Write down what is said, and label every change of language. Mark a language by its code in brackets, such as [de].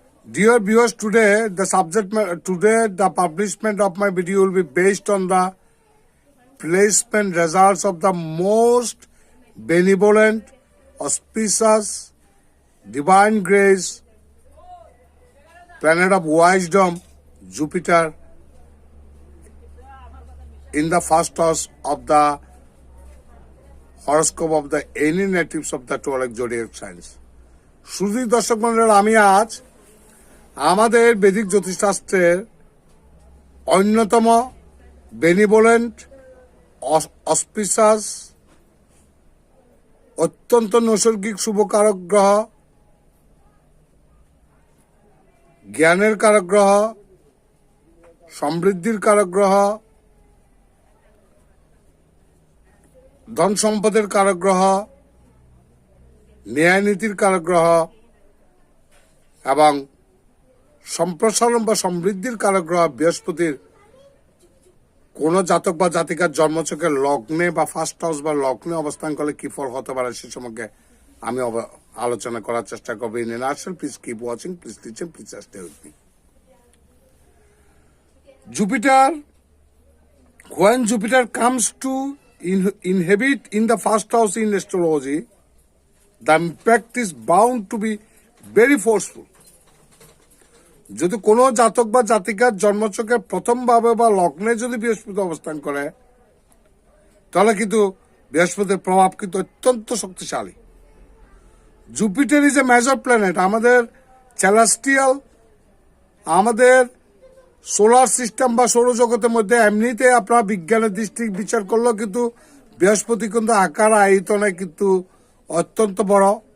[en] Dear viewers, today the publishment of my video will be based on the placement results of the most benevolent, auspicious, divine grace, planet of wisdom, Jupiter, in the first house of the horoscope of the any natives of the 12 zodiac signs. [bn] শুধু দর্শক মণ্ডলীরা, আমি আজ আমাদের বৈদিক জ্যোতিষশাস্ত্রের অন্যতম benevolent, অসপিশাস, অত্যন্ত নৈসর্গিক শুভকারক গ্রহ, জ্ঞানের কারক গ্রহ, সমৃদ্ধির কারক গ্রহ, ধন সম্পদের কারক গ্রহ, ন্যায় নীতির কারক গ্রহ এবং সম্প্রসারণ বা সমৃদ্ধির কারক গ্রহ বৃহস্পতির কোন জাতক বা জাতিকার জন্মছকের লগ্নে বা ফার্স্ট হাউস বা লগ্নে অবস্থান করলে কি ফল হতে পারে সে সম্পর্কে আমি আলোচনা করার চেষ্টা করবো। [en] In nutshell, please keep watching, please listen, please stay with me. Jupiter, when Jupiter comes to inhabit in the first house in astrology, the impact is bound to be very forceful. [bn] যদি কোনো জাতক বা জাতিকার জন্মছকের প্রথম ভাবে বা লগ্নে যদি বৃহস্পতি অবস্থান করে, তাহলে কিন্তু বৃহস্পতির প্রভাব কিন্তু অত্যন্ত শক্তিশালী। [en] Jupiter is a major planet. [bn] আমাদের সেলেস্টিয়াল, আমাদের সোলার সিস্টেম বা সৌরজগতের মধ্যে এমনিতে আপনার বিজ্ঞানের দৃষ্টি বিচার করলেও কিন্তু বৃহস্পতি কিন্তু আকার আয়তনে কিন্তু অত্যন্ত বড়,